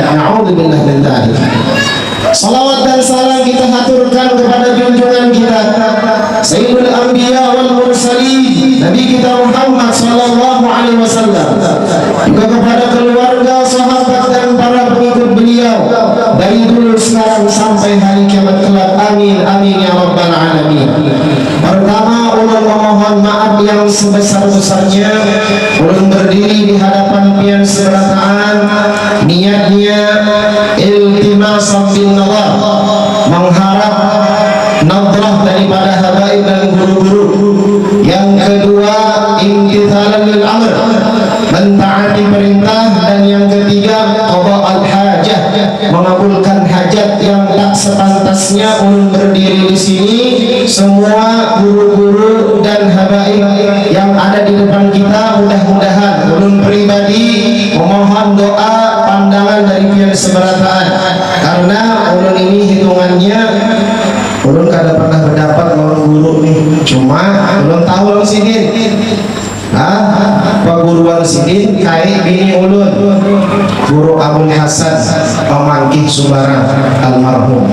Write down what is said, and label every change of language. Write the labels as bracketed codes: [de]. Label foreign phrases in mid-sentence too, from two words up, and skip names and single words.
[ar] نعوذ بالله من ذلك. [id] Salawat dan salam kita haturkan kepada junjungan kita [ar] سيد الأنبياء والمرسلين, [id] Nabi kita Muhammad [ar] صلى الله عليه وسلم, [id] juga kepada keluarga, sahabat dan para pengikut beliau dari dulu sekarang sampai hari kiamat kelak. [ar] آمين آمين يا رب العالمين. [bjn] Pertama, ulun memohon maaf yang sebesar-besarnya. Ulun berdiri di hadapan pian seberataan, niatnya [ar] التماسا بالنظر, [id] mengharap nadrah daripada habaib dan guru-guru. Yang kedua, [ar] امتثالا للأمر, [id] mentaati perintah. Dan yang ketiga, [ar] قضاء الحاجة, [id] mengabulkan hajat yang tak sepantasnya. [bjn] Ulun berdiri di sini, semua guru-guru dan habaib yang ada di depan kita, mudah-mudahan ulun pribadi memohon doa pandangan dari pihak seberataan, karena ulun ini hitungannya ulun kada pernah berdapat lawan guru nih, cuma ulun tahu lawan sidin. Perguruan sidin kai bini ulun, Guru Abul Hasan Pamangkih Sumbara almarhum.